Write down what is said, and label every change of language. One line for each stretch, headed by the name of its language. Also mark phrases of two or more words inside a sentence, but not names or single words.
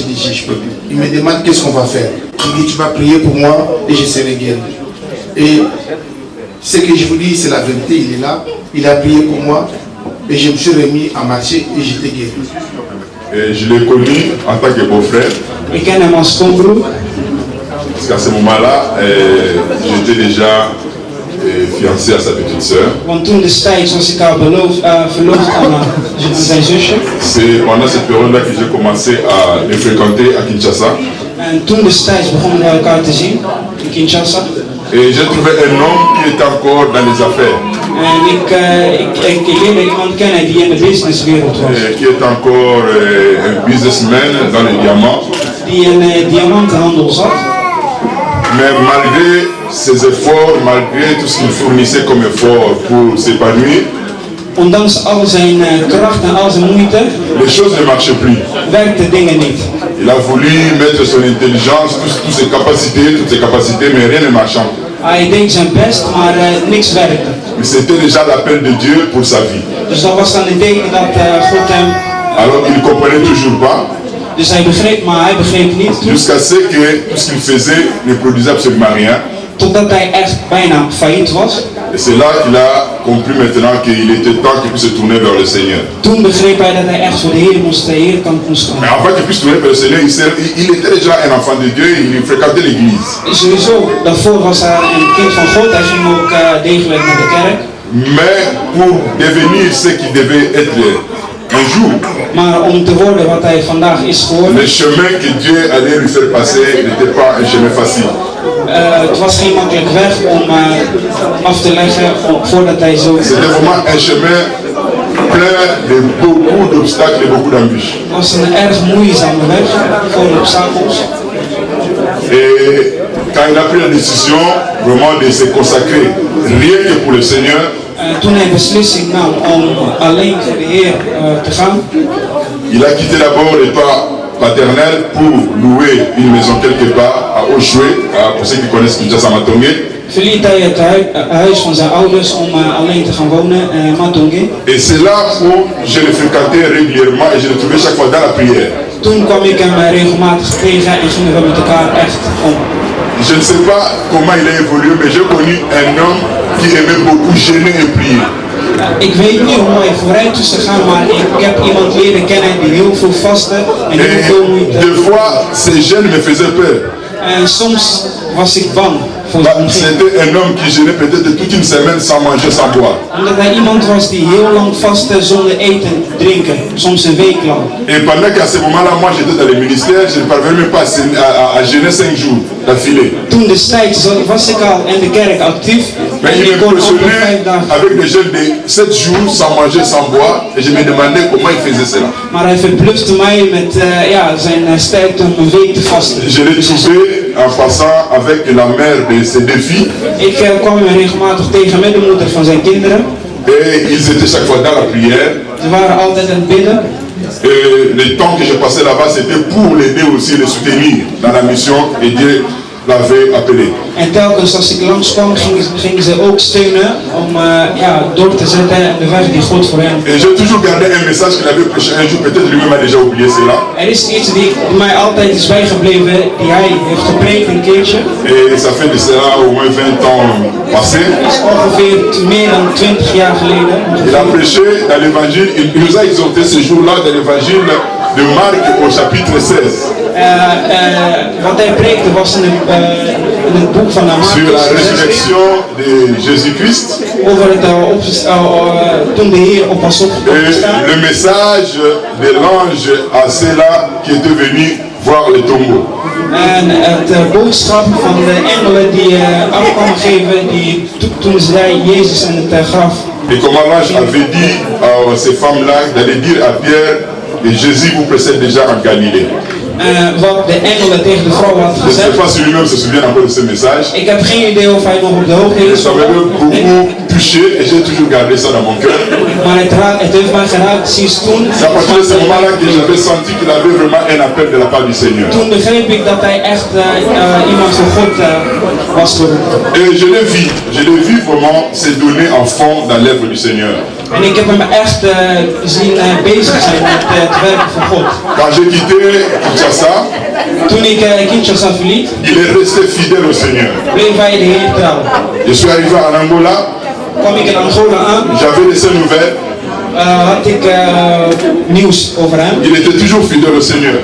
French: Je dis, je peux plus. Il me demande qu'est-ce qu'on va faire. Il dit, tu vas prier pour moi et je serai guéri. Et ce que je vous dis, c'est la vérité, il est là. Il a prié pour moi et je me suis remis à marcher et j'étais guéri. Et je l'ai connu en tant que beau-frère.
Dutch: Ik ken hem als schoonbroer.
French: Parce qu'à ce moment-là, j'étais déjà fiancé à sa petite sœur.
Dutch: Want toen destijds was ik al verloofd aan zijn zusje.
French: C'est pendant cette période-là que j'ai commencé à le fréquenter à Kinshasa.
Dutch: En toen destijds begonnen we elkaar te zien in Kinshasa.
French: Et j'ai trouvé un homme qui était encore dans les affaires.
Dutch: En ik leerde iemand kennen die in de businesswereld was.
French: Qui est encore un businessman dans les diamants.
Dutch: Die een diamantenhandel zat.
French: Mais malgré ses efforts, malgré tout ce qu'il fournissait comme effort pour s'épanouir,
Dutch: ondanks al zijn kracht en al zijn moeite,
French: les choses ne marchaient plus.
Dutch: Werkten dingen niet.
French: Il a voulu mettre son intelligence, toutes ses capacités, mais rien ne marchant.
Dutch: Hij deed zijn best, maar niks werkte.
French: Mais c'était déjà l'appel de Dieu pour sa vie.
Dutch: Dus dat was dan een teken dat God hem...
French: Alors il ne comprenait toujours pas.
Dutch: Dus hij begreep, maar hij begreep niet.
French: Jusqu'à ce que tout ce qu'il faisait ne produisait absolument rien.
Dutch: Totdat hij echt bijna failliet was.
French: Et c'est là qu'il a compris maintenant qu'il était temps qu'il puisse se tourner vers le Seigneur.
Dutch: Toen begreep hij dat hij echt voor de Heer moest gaan.
French: Mais avant qu'il puisse tourner vers le Seigneur, il était déjà un enfant de Dieu, il fréquentait l'église.
Dutch: Sowieso, daarvoor was hij een kind van God, hij ging ook degelijk naar de kerk.
French: Mais pour devenir ce qu'il devait être un jour,
Dutch: maar om te worden wat hij vandaag is geworden,
French: le chemin que Dieu allait lui faire passer n'était pas un chemin facile.
Dutch: Het was geen makkelijk weg om af te leggen voordat hij zo...
French: C'était vraiment un chemin plein de beaucoup d'obstacles et beaucoup d'embûches.
Dutch: Het was een erg moeizame weg, vol obstakels.
French: Et quand il a pris la décision vraiment de se consacrer rien que pour le Seigneur,
Dutch: toen hij beslissing nam om alleen voor de Heer te gaan,
French: il a quitté d'abord le toit paternel pour louer une maison quelque part à Oshwe, pour ceux qui connaissent Kinshasa Matongé.
Dutch: Verliet hij het huis van zijn ouders om alleen te gaan wonen in Matongé.
French: Et c'est là où je le fréquentais régulièrement et je le trouvais chaque fois dans la prière.
Dutch: Toen kwam ik hem regelmatig tegen en gingen we met elkaar echt om.
French: Je ne sais pas comment il a évolué, mais j'ai connu un homme qui aimait beaucoup jeûner et prier.
Dutch: Ik weet niet hoe hij vooruit is gegaan, maar ik heb iemand leren kennen die heel veel vastte en heel veel moeite.
French: Des fois, ces jeûnes me faisaient peur.
Dutch: En soms was ik bang.
French: C'était un homme qui jeûnait peut-être toute une semaine sans manger, sans boire.
Dutch: Omdat hij iemand was die heel lang vastte zonder eten, drinken, soms een week lang.
French: Et pendant qu'à ce moment-là, moi j'étais dans les ministères, je ne parvenais même pas à jeûner 5 jours d'affilée.
Dutch: Toen destijds was ik al in de kerk actief.
French: Mais il me impressionnait avec des jeûnes de 7 jours sans manger, sans boire, et je me demandais comment il faisait cela.
Dutch: Maar hij verblufte mij met zijn sterkte om een week te vasten.
French: Je l'ai trouvé en passant avec la mère de ses deux filles.
Dutch: Ik kwam hem regelmatig tegen met de moeder van zijn kinderen.
French: Et ils étaient chaque fois dans la prière.
Dutch: Ze waren altijd aan het bidden.
French: Et le temps que je passais là-bas, c'était pour l'aider aussi, le soutenir dans la mission et Dieu l'avait appelé.
Dutch: En telkens als ik langskwam, gingen ze ook steunen om door te zetten de weg die God voor hen.
French: Et j'ai toujours gardé un message qu'il avait prêché un jour, peut-être lui-même a déjà oublié cela.
Dutch: Er is iets die mij altijd is bijgebleven, die hij heeft gepreekt een keertje.
French: Et ça fait de cela au moins 20 ans passés.
Dutch: Dat is ongeveer meer dan 20 jaar geleden.
French: Il a prêché dans l'évangile, il nous a exhorté ce jour-là dans l'évangile de Marc au chapitre 16.
Dutch: Wat hij preekte was in het boek van Marcus.
French: Sur la résurrection de Jésus-Christ.
Dutch: Over het toen de Heer op was opgestaan.
French: Le message de l'ange à ceux-là qui étaient venus voir le tombeau.
Dutch: En het boodschap van de engelen die afkwamen geven, die toen ze zei Jezus in het graf.
French: Et comment l'ange avait dit à ces femmes-là d'aller dire à Pierre Et Jésus vous précède déjà en Galilée.
Dutch: Wat de engelen tegen de vrouw had
French: Je ne sais
Dutch: gezegd.
French: pas si lui-même se souvient encore de ce message.
Dutch: Ik heb geen idee of hij nog op de hoogte
French: Et
Dutch: is.
French: ça m'avait beaucoup touché et j'ai toujours gardé ça dans mon cœur.
Dutch: Maar het heeft mij geraakt sinds toen.
French: C'est à partir de ce moment-là que j'avais senti qu'il avait vraiment un appel de la part du Seigneur.
Dutch: Toen begreep ik dat hij echt iemand van God was geworden.
French: Et je l'ai vu vraiment se donner en fond dans l'œuvre du Seigneur.
Dutch: En ik heb hem echt zien bezig zijn met het werk van God.
French: Quand j'ai quitté Kinshasa,
Dutch: Toen ik Kinshasa verliet,
French: il est resté fidèle au Seigneur.
Dutch: bleef hij de Heer trouw.
French: Je suis arrivé en Angola,
Dutch: Kwam ik in Angola aan,
French: j'avais laissé une nouvelle.
Dutch: had ik nieuws over hem.
French: Il était toujours fidèle au Seigneur.